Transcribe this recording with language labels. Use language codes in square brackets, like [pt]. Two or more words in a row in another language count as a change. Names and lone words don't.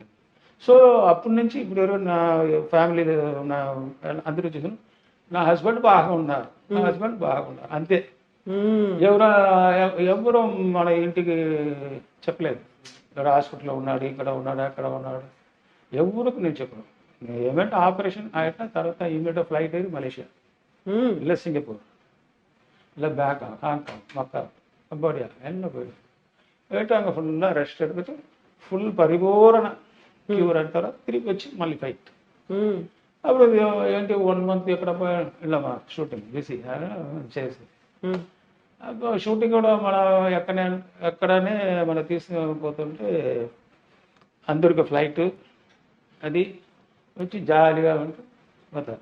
[te] సో అప్పటి నుంచి ఇప్పుడు ఎవరు నా ఫ్యామిలీలో నా అందరూ చూసిన నా హస్బెండ్ బాగా ఉన్నారు, నా హస్బెండ్ బాగున్నారు అంతే. ఎవరు మన ఇంటికి చెప్పలేదు, ఇక్కడ హాస్పిటల్లో ఉన్నాడు, ఇక్కడ ఉన్నాడు, అక్కడ ఉన్నాడు, ఎవరికి నేను చెప్పను. ఏమంటే ఆపరేషన్ అయిన తర్వాత [en] immediate flight [te] అయ్యి మలేషియా, [ta] இல்லை சிங்கப்பூர், இல்லை பேங்காக், ஹாங்காங், மக்கா, கம்போடியா எல்லாம் போயிட்டு அங்கே ஃபுல்லாக ரெஸ்ட் எடுத்துட்டு [te] ఫుల్ పరిపూర్ణ క్యూర్ అయిన తర్వాత తిరిగి వచ్చి మళ్ళీ ఫైట్. అప్పుడు ఏంటి 1 month ఎక్కడ వెళ్ళామా షూటింగ్ బిజీ చేసి, షూటింగ్ కూడా మన ఎక్కడనే మనం తీసుకుపోతుంటే అందరికి ఫ్లైట్ అది వచ్చి జాలీగా ఉంటూ పోతారు.